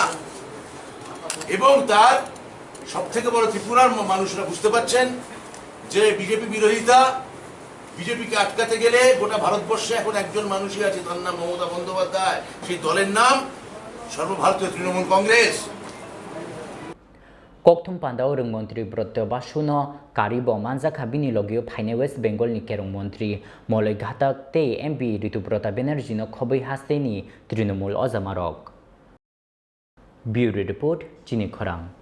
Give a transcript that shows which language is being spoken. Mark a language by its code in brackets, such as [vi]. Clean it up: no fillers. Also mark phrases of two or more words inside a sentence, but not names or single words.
[bn] এবং তার সব থেকে বড়, ত্রিপুরার মানুষরা বুঝতে পারছেন যে বিজেপি বিরোধিতা, বিজেপিকে আটকাতে গেলে গোটা ভারতবর্ষে এখন একজন মানুষই আছে, তার নাম মমতা বন্দ্যোপাধ্যায়। সেই দলের নাম সর্বভারতীয় তৃণমূল কংগ্রেস। [trp] Kokthum Pandao Rung Mantri Brotto Basuno Karibo Manjaka Bini Logio Paine West Bengal ni Kerong Mantri Moloi Ghatak Te MP Ritubrata Banerjee no Khoboi Hasteni Trinamool Ozamarok. [en] Bureau Report [trp] Chini Khorang.